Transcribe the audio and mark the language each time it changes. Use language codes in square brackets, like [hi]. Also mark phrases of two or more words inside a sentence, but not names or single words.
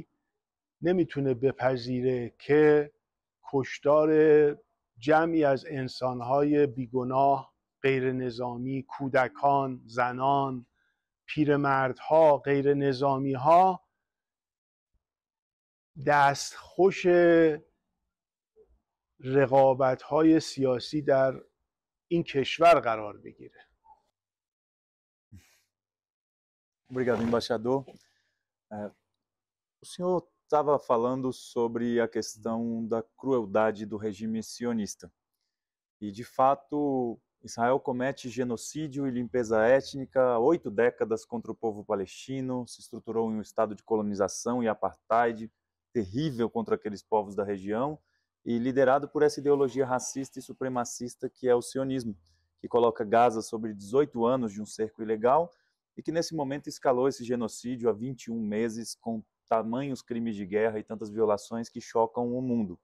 [fa] نمیتونه بپذیره که کشتار جمعی از انسانهای بیگناه، غیر نظامی، کودکان، زنان، پیرمردها، غیر نظامی ها دستخوش رقابت‌های سیاسی در این keshwar قرار بگیره. [pt] Obrigado, embaixador. O senhor estava falando sobre a questão da crueldade do regime sionista. E, de fato, Israel comete genocídio e limpeza étnica há 8 décadas contra o povo palestino, se estruturou em um estado de colonização e apartheid terrível contra aqueles povos da região e liderado por essa ideologia racista e supremacista que é o sionismo, que coloca Gaza sobre 18 anos de um cerco ilegal e que nesse momento escalou esse genocídio há 21 meses com tamanhos crimes de guerra e tantas violações que chocam o mundo.